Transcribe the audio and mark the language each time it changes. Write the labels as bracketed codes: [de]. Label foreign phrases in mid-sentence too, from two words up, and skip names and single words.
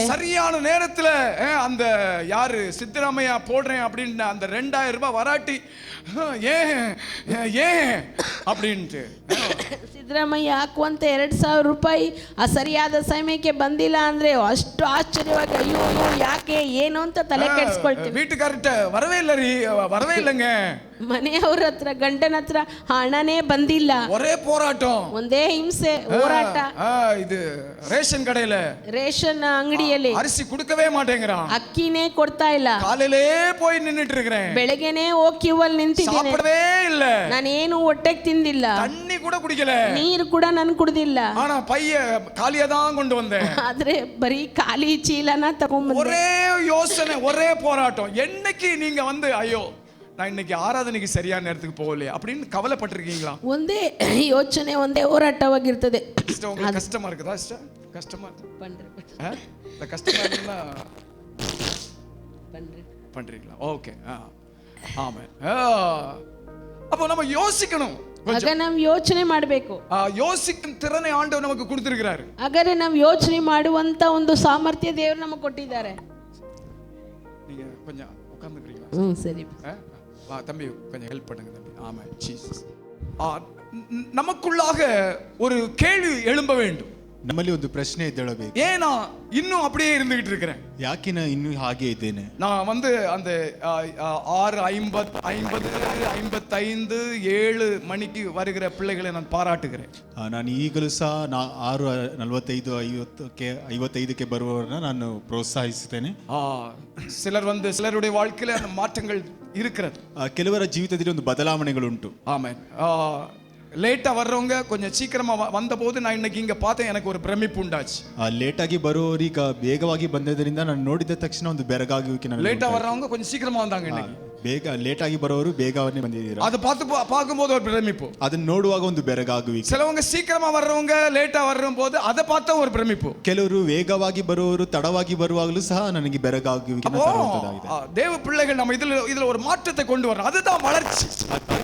[ta] சரியான நேரத்துல அந்த யாரு சித்தராமையா போடுறேன் அப்படின்னு அந்த 2000 ரூபாய் வராட்டி ஏன் அப்படின்ட்டு [kn] ಸಿದ್ದರಾಮಯ್ಯ ಹಾಕುವಂತ 2,000 ರೂಪಾಯಿ ಆ ಸರಿಯಾದ ಸಮಯಕ್ಕೆ ಬಂದಿಲ್ಲ ಅಂದ್ರೆ ಅಷ್ಟು ಆಶ್ಚರ್ಯವಾಗಿ ಅಯ್ಯೋ ಯಾಕೆ ಏನು ಅಂತ ತಲೆ ಕೆಡಿಸ್ಕೊಳ್ತೀವಿ. [ta] வீட்டுக்காரர்ட்ட வரவே இல்லைங்க, [kn] ಮನೆಯವ್ರ ಹತ್ರ ಗಂಡನ ಹತ್ರ ಹಣನೇ ಬಂದಿಲ್ಲ, [ta] ஒரே போராட்டம், [kn] ಒಂದೇ ಹಿಂಸೆ ಹೋರಾಟ. [ta] இது ரேஷன் கடையில [kn] ರೇಷನ್ ಅಂಗಡಿಯಲ್ಲಿ [ta] அரிசி கொடுக்கவே மாட்டேங்கிறான், [kn] ಅಕ್ಕಿನೇ ಕೊಡ್ತಾ ಇಲ್ಲ, [ta] காலையிலே போய் நின்னுட்டு இருக்கிறேன், [kn] ಬೆಳಗ್ಗೆನೇ ಹೋಗಿ ಕ್ಯೂ ಅಲ್ಲಿ ನಿಂತಿದ್ದೀನಿ, [ta] சாப்பிடவே இல்ல, [kn] ನಾನೇನು ಹೊಟ್ಟೆಗೆ ತಿಂದಿಲ್ಲ, [ta] தண்ணி கூட குடிக்கல, [kn] ನೀರು ಕೂಡ ನಾನು ಕುಡ್ದಿಲ್ಲ, [ta] ஆனா பைய காலியா தான் கொண்டு வந்தேன், [kn] ಆದ್ರೆ ಬರೀ ಖಾಲಿ ಚೀಲನ ತಗೊಂಡ್ಬಂದೆ. [ta] ஒரே யோசனை, ஒரே போராட்டம். என்னைக்கு நீங்க வந்து ஐயೋ நான் இன்னைக்கு ஆராதனைக்கு சரியான நேரத்துக்கு போகலையே அப்படின்னு கவலைப்பட்டிருக்கீங்களா? [kn] ಒಂದೇ ಯೋಚನೆ, ಒಂದೇ ಹೋರಾಟವಾಗಿರ್ತದೆ. [ta] உங்களுக்கு கஷ்டமா இருக்குதா? கஷ்டமா இந்த கஷ்டமா இருந்தா பண்றீங்களா? ஓகே, ஆமென். அப்போ நம்ம யோசிக்கணும், [kn] ಆಗ ನಾವು ಯೋಚನೆ ಮಾಡಬೇಕು. [ta] யோசிக்கும் திறனை ஆண்டவர் நமக்கு கொடுத்திருக்கிறாரு. [kn] ಹಾಗಾದ್ರೆ ನಾವು ಯೋಚನೆ ಮಾಡುವಂತ ಒಂದು ಸಾಮರ್ಥ್ಯ ದೇವರು ನಮಗೆ ಕೊಟ್ಟಿದ್ದಾರೆ. [ta] நீங்க கொஞ்சம் உட்கார்ந்துக்கிறீங்களா? [kn] ಸರಿ [ta] தம்பி, கொஞ்சம் ஹெல்ப் பண்ணுங்க தம்பி. ஆமென் ஜீசஸ். நமக்குள்ளாக ஒரு கேள்வி எழும்ப வேண்டும். [kn] ನಮ್ಮಲ್ಲಿ ಒಂದು ಪ್ರಶ್ನೆ ಎದ್ದೇಳಬೇಕು. [ta] ஏனா இன்னும் அப்படியே இருந்துகிட்டு இருக்கிறேன், [kn] ಯಾಕೆ ನಾನು ಇನ್ನೂ ಹಾಗೆ ಇದ್ದೇನೆ? [ta] நான் வந்து அந்த 6:55 7 மணிக்கு வருகிற பிள்ளைகளை நான் பாராட்டுகிறேன். [kn] ನಾನು ಈಗಲೂ ಸಹ 6:45 55ಕ್ಕೆ ಬರುವವರನ್ನ ನಾನು ಪ್ರೋತ್ಸಾಹಿಸುತ್ತೇನೆ. [ta] சிலருடைய வாழ்க்கையில அந்த மாற்றங்கள் இருக்கிறது. [kn] ಕೆಲವರ ಜೀವಿತದಲ್ಲಿ ಒಂದು ಬದಲಾವಣೆಗಳುಂಟು. [ta] ஆமென். ಲೇಟಾ வர்றவங்க கொஞ்சம் சீக்கிரமா வந்தபோது நான் இன்னைக்கு இங்க பார்த்தேன், எனக்கு ஒரு பிரமிப்பு உண்டாச்சு. [kn] ಲೇಟಾಗಿ ಬರುವವರೀಗ ಬೇಗವಾಗಿ ಬಂದದರಿಂದ ನಾನು ನೋಡಿದ ತಕ್ಷಣ ಒಂದು ಬೆರಗಾಗುವಿಕೆ ನನಗೆ. [ta] ಲೇಟಾ வர்றவங்க கொஞ்சம் சீக்கிரமா வந்தாங்க இன்னைக்கு. [kn] ಲೇಟಾಗಿ ಬರೋರು ಬೇಗವನ್ನೇ ಬಂದಿದ್ದೀರಾ. [ta] ಅದು பார்க்கும்போது ஒரு பிரமிப்பு, [kn] ಅದನ್ನ ನೋಡುವಾಗ ಒಂದು ಬೆರಗಾಗುವಿಕೆ. [ta] சிலவங்க சீக்கிரமா வர்றவங்க லேட்டா வரும்போது அதை பார்த்தா ஒரு பிரமிப்பு. [kn] ಕೆಲವರು ವೇಗವಾಗಿ ಬರುವವರು ತಡವಾಗಿ ಬರುವಾಗಲೂ ಸಹ ನನಗೆ ಬೆರಗಾಗುವಿಕೆ. [ta] தேவ பிள்ளைகள் நம்ம இதுல ஒரு மாற்றத்தை கொண்டு வரணும், அதுதான் வளர்ச்சி.